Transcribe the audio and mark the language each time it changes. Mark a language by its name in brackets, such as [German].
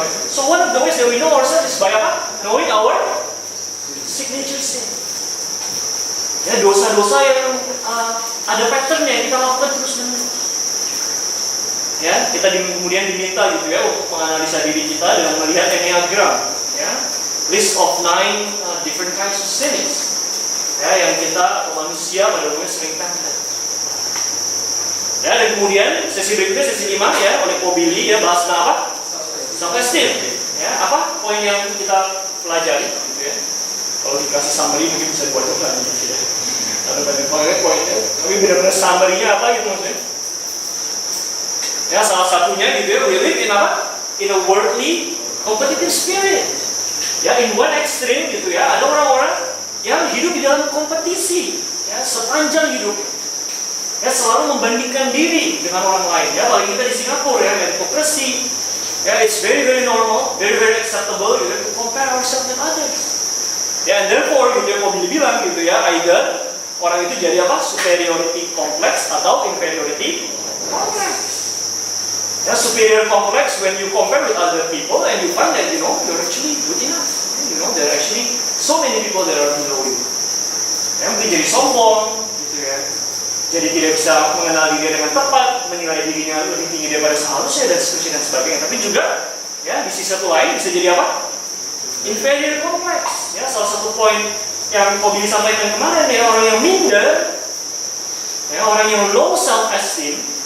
[English] So one of the ways that we know ourselves is by [Indonesian] apa? [English] Knowing our signature sin. [Indonesian] Ya dosa-dosa yang ada patternnya yang kita lakukan terus-menerus. Ya, kita kemudian diminta gitu ya untuk menganalisa diri kita dengan melihat enneagram, ya, [English] list of 9 different kinds of sins, [Indonesian] ya, yang kita manusia pada umumnya sering tampil. Ya, dan kemudian sesi berikutnya sesi 5 ya oleh Kobili ya bahas tentang apa? Self-esteem. Ya, apa poin yang kita pelajari gitu ya? Kalau dikasih summary mungkin bisa dibuat juga gitu ya. Ada banyak poinnya, tapi benar-benar summary-nya apa gitu maksudnya? Ya, salah satunya gitu ya, [English] we live in [Indonesian] apa? [English] In a worldly competitive spirit. [Indonesian] Ya, [English] in one extreme [Indonesian] gitu ya, ada orang-orang yang hidup di dalam kompetisi, ya, sepanjang hidup. Ya, selalu membandingkan diri dengan orang lain. Ya, apalagi kita di Singapura ya, meritokrasi. [English] Ya, it's very very normal, very very acceptable gitu, to compare ourselves with others. [Indonesian] Ya, [English] and therefore [Indonesian] gitu ya, mau dibilang gitu ya, either orang itu jadi apa? [English] Superiority complex [Indonesian] atau [English] inferiority complex. Ya, superior complex when you compare with other people and you find that you're actually good enough. There are actually so many people that are below you. [Indonesian] Ya, mungkin jadi sombong, gitu ya. Jadi tidak bisa mengenal diri dengan tepat, menilai dirinya lebih tinggi daripada seharusnya dan seterusnya dan sebagainya. Tapi juga, ya di sisi satu lain bisa jadi apa? Inferior complex. Ya, salah satu poin yang Kobi sampaikan kemarin ya, orang yang minder, ya, orang yang [English] low self esteem.